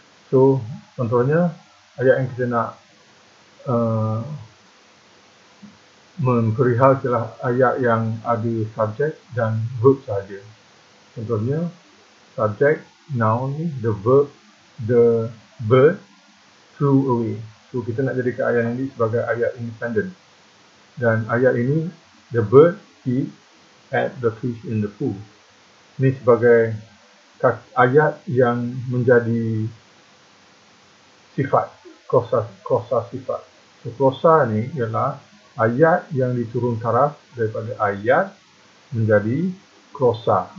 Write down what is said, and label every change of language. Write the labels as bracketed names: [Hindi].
[Malay] So, contohnya, ayat yang kita nak memperihal ialah ayat yang ada subjek dan verb sahaja. Contohnya, subjek, [English] noun [Malay] ni, [English] the verb, the bird flew away. [Malay] So, kita nak jadikan ayat ini sebagai ayat independent. Dan ayat ini, [English] the bird eat at the fish in the pool. [Malay] Ini sebagai ayat yang menjadi sifat, klausa sifat. So, klausa ni ialah ayat yang diturun taraf daripada ayat menjadi klausa.